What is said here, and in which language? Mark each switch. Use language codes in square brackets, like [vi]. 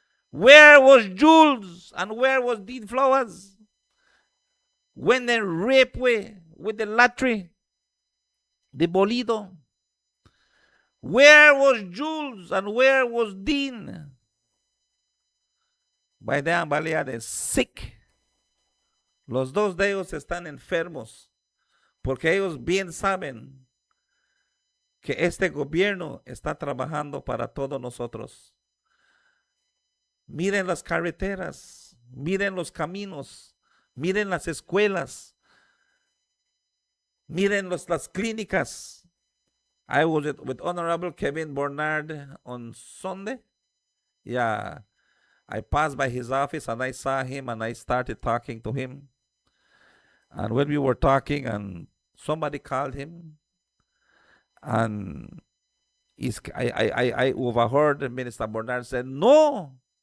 [en] Where was Jules and where was Dean Flowers when they raped with the lottery, the bolido? Where was Jules and where was Dean? By then, Baleares, sick. [es] Los dos de ellos están enfermos. Porque ellos bien saben que este gobierno está trabajando para todos nosotros. Miren las carreteras, miren los caminos, miren las escuelas, miren las clínicas. [en] I was with Honorable Kevin Bernard on Sunday. Yeah, I passed by his office and I saw him and I started talking to him. And when we were talking and somebody called him, and I overheard Minister Bernard said, no.